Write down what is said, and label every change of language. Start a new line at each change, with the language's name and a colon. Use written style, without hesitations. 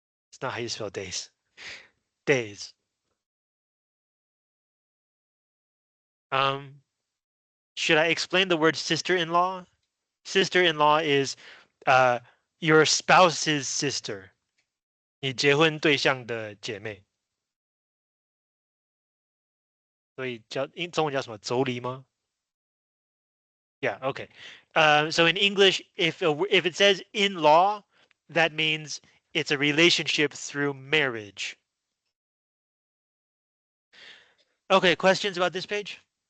English: It's not how you spell days. Days. Um, should I explain the word sister-in-law? Sister-in-law is uh, your spouse's sister.
Chinese: 你结婚对象的姐妹，所以中文叫什么？妯娌吗？
English: Yeah, okay. So in English, if it says in law, that means it's a relationship through marriage. Okay, questions about this page?